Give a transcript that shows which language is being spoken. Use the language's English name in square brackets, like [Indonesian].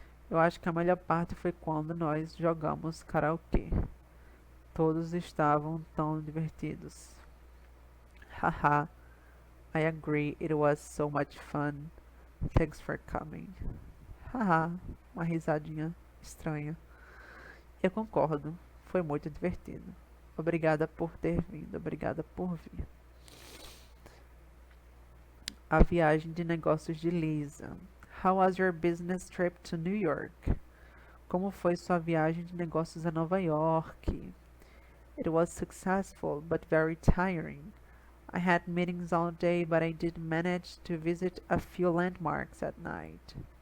[Portuguese] Eu acho que a melhor parte foi quando nós jogamos karaokê. Todos estavam tão divertidos. [English] Haha, I agree, it was so much fun. Thanks for coming. [Portuguese] Haha, uma risadinha estranha. Eu concordo, foi muito divertido. Obrigada por ter vindo, obrigada por vir. A viagem de negócios de Lisa. [English] How was your business trip to New York? [Portuguese] Como foi sua viagem de negócios a Nova York? [English] It was successful, but very tiring. I had meetings all day, but I did manage to visit a few landmarks at night.